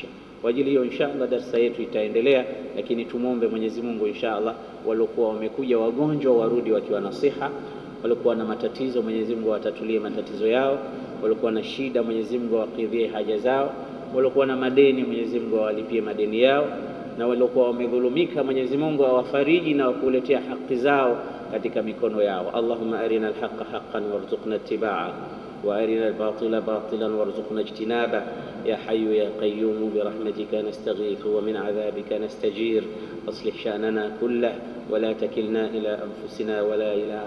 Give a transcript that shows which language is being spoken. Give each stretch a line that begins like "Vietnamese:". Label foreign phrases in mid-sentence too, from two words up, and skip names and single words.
Swahili: Kwa ajili hiyo inshallah darasa yetu itaendelea, lakini tumuombe Mwenyezi Mungu inshallah waliokuwa wamekuja wagonjwa warudi wakiwa na siha, waliokuwa na matatizo Mwenyezi Mungu watatulie matatizo yao, waliokuwa na shida Mwenyezi Mungu awakidhie haja zao, waliokuwa na madeni Mwenyezi Mungu awalipie madeni yao, na waliokuwa wamedhulumika Mwenyezi Mungu awafariji na wakuletea haki zao katika mikono yao.
Arabic: اللهم أرنا الحق حقا وارزقنا اتباع وأرنا الباطل باطلا وارزقنا اجتنابه يا حي يا قيوم برحمتك نستغيث ومن عذابك نستجير. أصلح شأننا كله ولا تكلنا إلى أنفسنا ولا إلى